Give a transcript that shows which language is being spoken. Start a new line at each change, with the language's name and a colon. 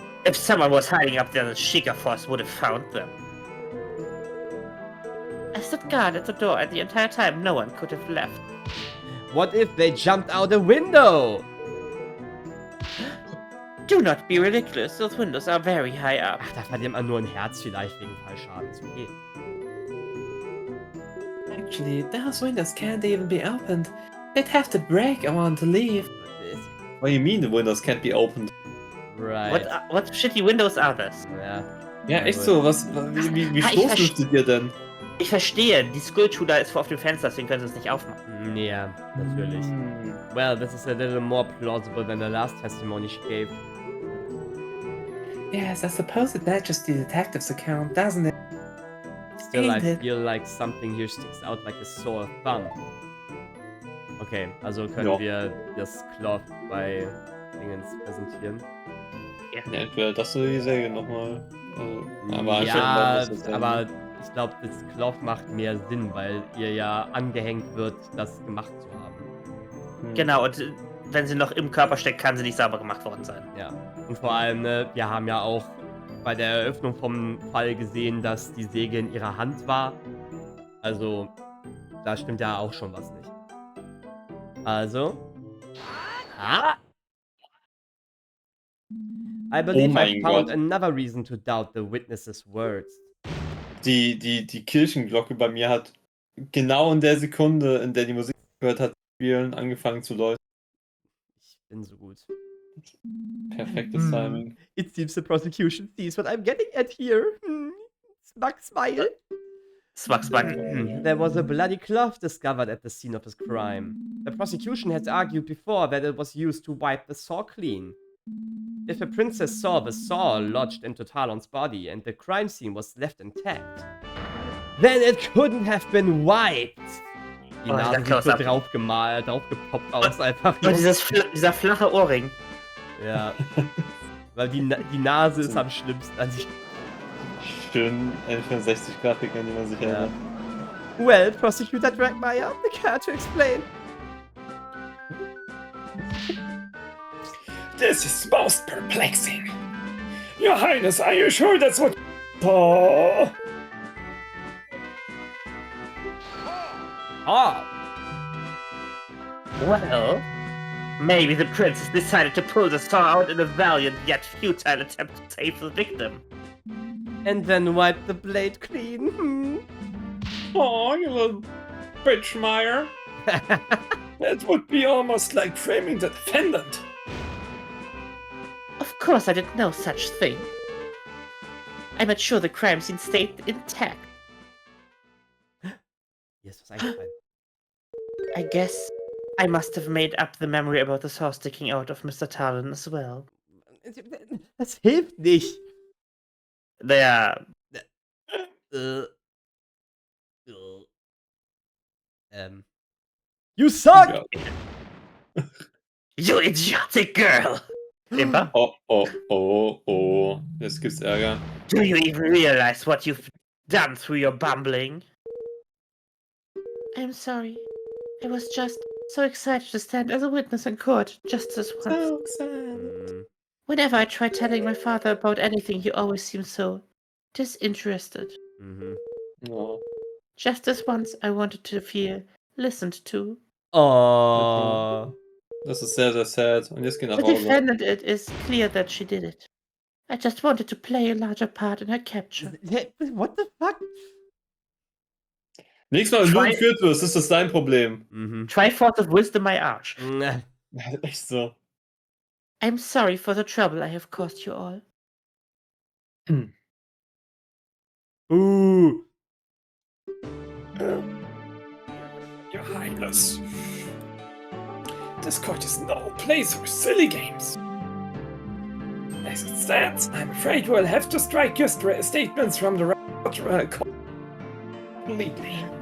English: If someone was hiding up there, the Sheikah force would have found them. I stood guard at the door, and the entire time no one could have left. What if they jumped out a window? Do not be ridiculous, those windows are very high up.
German: Ach, da verliert man nur ein Herz vielleicht wegen Fallschadens. Okay.
English: Actually, those windows can't even be opened. They'd have to break and want to leave. What do you mean the windows can't be opened? Right. What shitty windows are this?
German: Ja. Ja, echt so. Wie stoßlüftet ihr denn? Ich verstehe, die Skullshooter ist vor auf dem Fenster, deswegen können sie es nicht aufmachen. Ja, natürlich.
English: Well, this is a little more plausible than the last testimony she gave. Yes, I suppose it matches the detective's account, doesn't it? Still, I feel like something here sticks out like a sore thumb.
German: Okay, also können wir das Cloth bei Dingens präsentieren. Ja, entweder das oder die Säge nochmal. Aber ja, aber ich glaube, das Cloth macht mehr Sinn, weil ihr ja angehängt wird, das gemacht zu haben. Genau, und wenn sie noch im Körper steckt, kann sie nicht sauber gemacht worden sein. Ja, und vor allem, ne, wir haben ja auch bei der Eröffnung vom Fall gesehen, dass die Säge in ihrer Hand war. Also, da stimmt ja auch schon was nicht. Also.
English: I believe I found another reason to doubt the witness's words.
German: Die Kirchenglocke bei mir hat genau in der Sekunde, in der die Musik gehört hat, spielen, angefangen zu läuten. Ich bin so gut. Perfektes Timing.
English: It seems the prosecution sees what I'm getting at here. Smug smile. Smug smile. There was a bloody cloth discovered at the scene of his crime. The prosecution had argued before that it was used to wipe the saw clean. If the princess saw the saw lodged into Talon's body and the crime scene was left intact, then it couldn't have been wiped.
German: Die Nase sieht so draufgepoppt aus einfach. Und dieser flache Ohrring. Ja. Weil die Nase ist am schlimmsten an sich. Schön N64-Grafik, an die man sich erinnert.
English: Well, Prosecutor Dragmire, the care to explain. This is most perplexing. Your Highness, are you sure that's what... Oh. Well, maybe the princess decided to pull the saw out in a valiant yet futile attempt to save the victim. And then wipe the blade clean. Oh, you little bitchmire. That would be almost like framing the defendant. Of Of course I did no such thing. I made sure the crime scene stayed intact.
German: Hier ist was eingefallen.
English: I guess I must have made up the memory about the saw sticking out of Mr. Talon as well.
German: Das hilft nicht.
English: There. Äh. You suck!
German: Ja.
English: You idiotic girl! Impa?
German: Oh. Jetzt gibt's Ärger.
English: Do you even realize what you've done through your bumbling? I'm sorry. I was just so excited to stand as a witness in court just this once. Whenever I try telling my father about anything, he always seems so disinterested. Oh. Just this once, I wanted to feel listened to. Oh.
German: Das ist sehr, sehr sad. Und jetzt geh nach
English: The
German: Hause.
English: defendant, it is clear that she did it. I just wanted to play a larger part in her capture. What the fuck?
German: Nächstes Mal, wenn du entführt wirst, ist das dein Problem.
English: Triforce of Wisdom, my arch.
German: Echt so.
English: I'm sorry for the trouble I have caused you all. Ooh. Your Highness. This court is no place for silly games. As it stands, I'm afraid we'll have to strike your statements from the record completely.